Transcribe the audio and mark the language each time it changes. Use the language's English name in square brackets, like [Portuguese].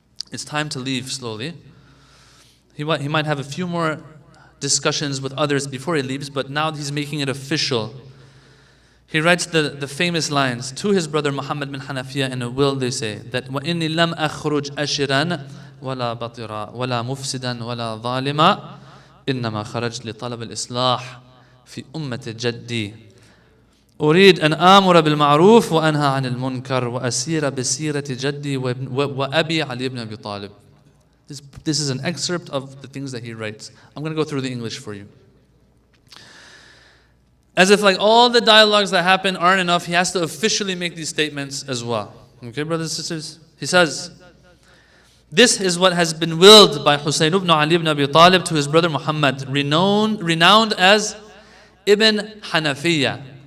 [English] It's time to leave slowly. He might have a few more discussions with others before he leaves, but now he's making it official. He writes the famous lines to his brother Muhammad bin Hanafiya in a will. They say that [Arabic] وَإِنِّي لَمْ أَخْرُجْ أَشِرًا ولا بطرا ولا مفسدا ولا ظالما إنما خرجت لطلب الإصلاح في أمة جدي أريد أن آمر بالمعروف وأنهى عن المنكر وأسير بسيرة جدي وأبي علي ibn Abi Talib. [English] This is an excerpt of the things that he writes. I'm going to go through the English for you. As if like all the dialogues that happen aren't enough, he has to officially make these statements as well. Okay, brothers and sisters? He says, this is what has been willed by Hussain ibn Ali ibn Abi Talib to his brother Muhammad, renowned as Ibn Hanafiya.